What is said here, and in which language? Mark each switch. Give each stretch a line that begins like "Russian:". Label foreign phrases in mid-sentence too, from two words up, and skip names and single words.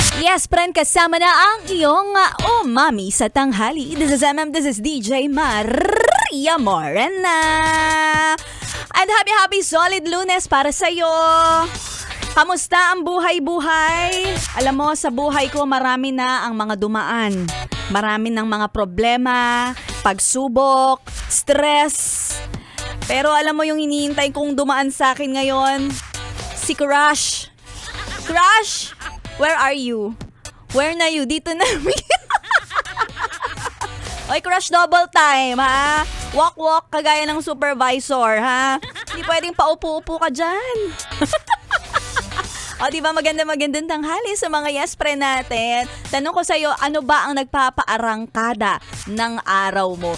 English: Yes, friend,
Filipino: kasama na ang iyong mami sa tanghali.
English: This is this is DJ Maria Morena. And happy solid
Filipino: Lunes para sa'yo. Kamusta ang buhay-buhay? Alam mo, sa buhay ko marami na ang mga dumaan. Marami ng mga problema, pagsubok, stress. Pero alam mo yung hinihintay kong dumaan sa akin ngayon? Si Crush. Crush,
English: where are you? Where na you?
Filipino: Dito na. Oy, Crush,
English: double time,
Filipino: ha? Walk, kagaya ng supervisor, ha? Hindi pwedeng paupo-upo ka dyan. O, diba magandang tanghali sa mga yes pre natin. Tanong ko sa'yo, ano ba ang nagpapaarangkada ng araw mo?